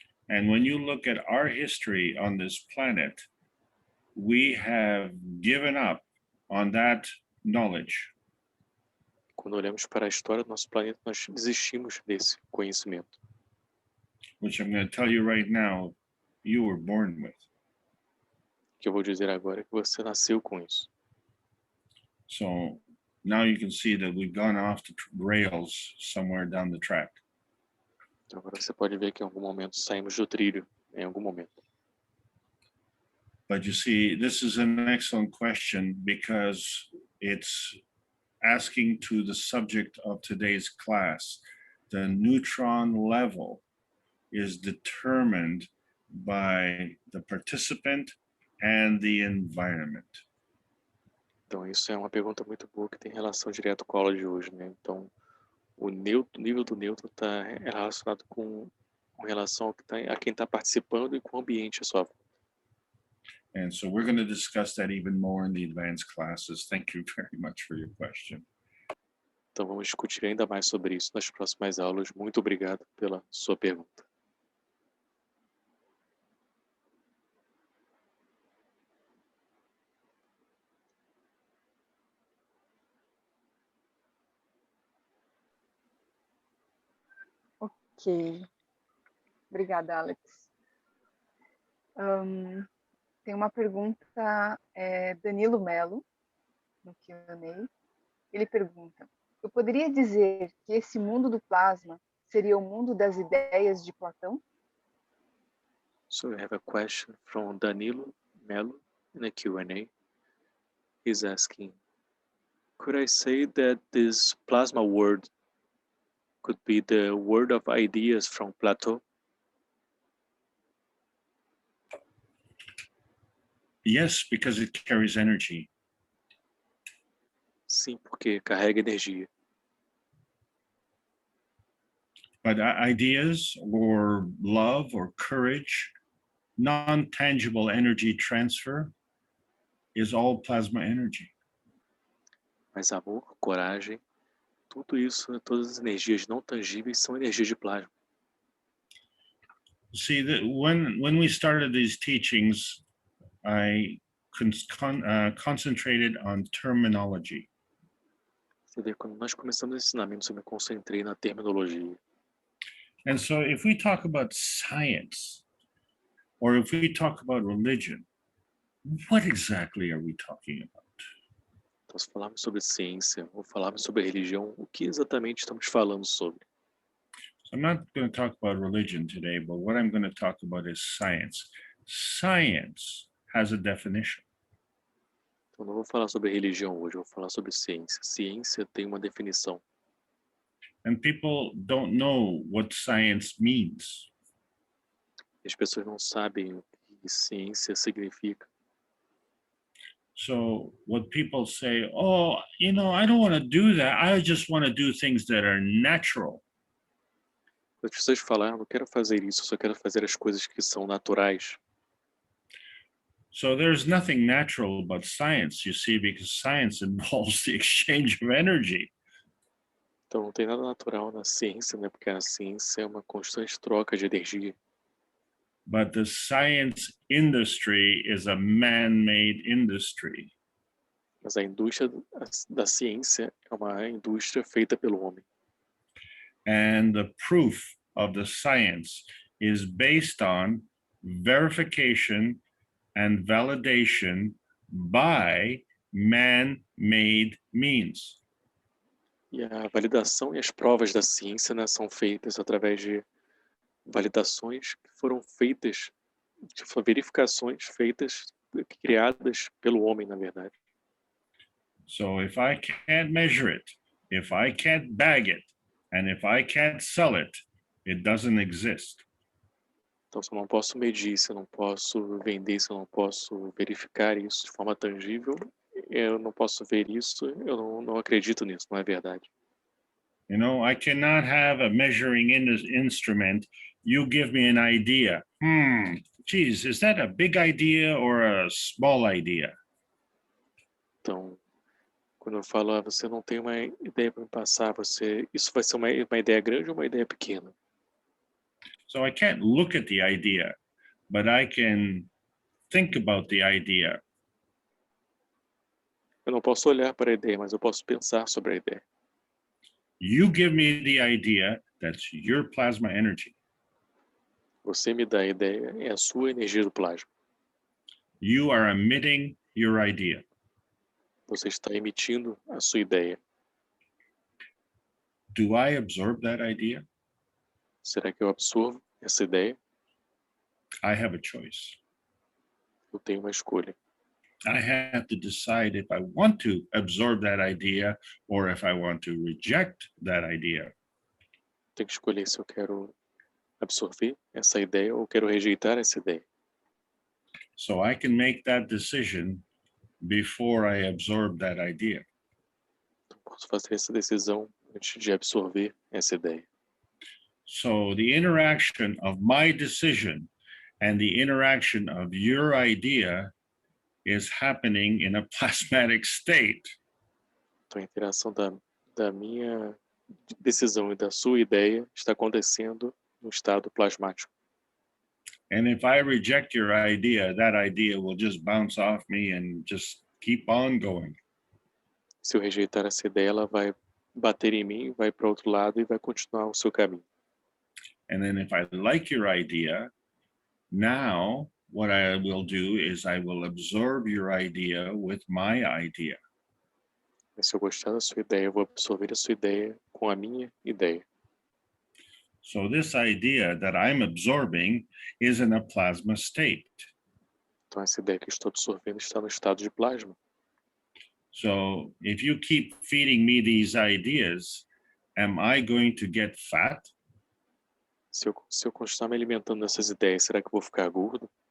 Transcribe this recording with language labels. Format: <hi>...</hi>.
<en>And when you look at our history on this planet, we have given up on that knowledge.</en> <pt>Quando olhamos para a história do nosso planeta, nós desistimos desse conhecimento.</pt> <en>Which I'm going to tell you right now, you were born with.</en> <pt>O que eu vou dizer agora é que você nasceu com isso.</pt> <en>So now you can see that we've gone off the rails somewhere down the track.</en> <pt>Então agora você pode ver que em algum momento saímos do trilho, em algum momento.</pt> <en>But you see, this is an excellent question because it's asking to the subject of today's class. The neutron level is determined by the participant and the environment.</en> <pt>Então, isso é uma pergunta muito boa que tem relação direto com a aula de hoje, né? Então, o nível do nêutron está relacionado com relação a quem está participando e com o ambiente à sua volta.</pt> <en>And so we're going to discuss that even more in the advanced classes. Thank you very much for your question.</en> <pt>Então, vamos discutir ainda mais sobre isso nas próximas aulas. Muito obrigado pela sua pergunta. Ok. Obrigada, Alex. Tem uma pergunta, Danilo Melo, no Q&A. Ele pergunta: eu poderia dizer que esse mundo do plasma seria o mundo das ideias de Platão?</pt> <en>So we have a question from Danilo Melo in a Q&A. He's asking, could I say that this plasma world could be the world of ideas from Plato? Yes, because it carries energy.</en> <pt>Sim, porque carrega energia.</pt> <en>But ideas or love or courage, non-tangible energy transfer is all plasma energy.</en> <pt>Mas amor, coragem, tudo isso, todas as energias não tangíveis são energias de plasma.</pt> <en>See, when we started these teachings, I concentrated on terminology.</en> <pt>Você vê, quando nós começamos os ensinamentos, eu me concentrei na terminologia.</pt> <en>And so if we talk about science, or if we talk about religion, what exactly are we talking about?</en> <pt>Então, se falarmos sobre ciência ou falarmos sobre religião, o que exatamente estamos falando sobre?</pt> <en>So I'm not going to talk about religion today, but what I'm going to talk about is science. Science has a definition.</en> <pt>Então, não vou falar sobre religião hoje, eu vou falar sobre ciência. Ciência tem uma definição.</pt> <en>And people don't know what science means.</en> <pt>As pessoas não sabem o que ciência significa.</pt> <en>So what people say, oh, you know, I don't want to do that. I just want to do things that are natural.</en> <pt>As pessoas falam, não quero fazer isso, eu só quero fazer as coisas que são naturais.</pt> <en>So there's nothing natural about science, you see, because science involves the exchange of energy.</en> <pt>Então não tem nada natural na ciência, né? Porque a ciência é uma constante troca de energia.</pt> <en>But the science industry is a man-made industry.</en> <pt>Mas a indústria da ciência é uma indústria feita pelo homem.</pt> <en>And the proof of the science is based on verification and validation by man-made means.</en> <pt>E a validação e as provas da ciência, né, são feitas através de validações que foram feitas, verificações feitas, criadas pelo homem, na verdade.</pt> <en>So if I can't measure it, if I can't bag it, and if I can't sell it, it doesn't exist.</en> <pt>Então, se eu não posso medir, se eu não posso vender, se eu não posso verificar isso de forma tangível, eu não posso ver isso, eu não acredito nisso, não é verdade.</pt> <en>You know, I cannot have a measuring instrument. You give me an idea. Geez, is that a big idea or a small idea?</en> <pt>Então, quando eu falo, você não tem uma ideia para me passar, isso vai ser uma ideia grande ou uma ideia pequena?</pt> <en>So I can't look at the idea, but I can think about the idea.</en> <pt>Eu não posso olhar para a ideia, mas eu posso pensar sobre a ideia.</pt> <en>You give me the idea, that's your plasma energy.</en> <pt>Você me dá a ideia, é a sua energia do plasma.</pt> <en>You are emitting your idea.</en> <pt>Você está emitindo a sua ideia.</pt> <en>Do I absorb that idea?</en> <pt>Será que eu absorvo essa ideia?</pt> <en>I have a choice.</en> <pt>Eu tenho uma escolha.</pt> <en>I have to decide if I want to absorb that idea or if I want to reject that idea.</en> <pt>Tenho que escolher se eu quero absorver essa ideia ou quero rejeitar essa ideia.</pt> <en>So I can make that decision before I absorb that idea.</en> <pt>Então, posso fazer essa decisão antes de absorver essa ideia.</pt> <en>So the interaction of my decision and the interaction of your idea is happening in a plasmatic state.</en> <pt>Então, a interação da minha decisão e da sua ideia está acontecendo no estado plasmático.</pt> <en>And if I reject your idea, that idea will just bounce off me and just keep on going.</en> <pt>Se eu rejeitar essa ideia, ela vai bater em mim, vai para outro lado e vai continuar o seu caminho.</pt> <en>And then if I like your idea, now what I will do is I will absorb your idea with my idea.</en> <pt>Mas se eu gostar da sua ideia, eu vou absorver a sua ideia com a minha ideia.</pt> <en>So this idea that I'm absorbing is in a plasma state.</en> <pt>Então, essa ideia que eu estou absorvendo está no estado de plasma.</pt> <en>So if you keep feeding me these ideas, am I going to get fat?</en> <pt>Se eu continuar me alimentando dessas ideias, será que eu vou ficar gordo?</pt>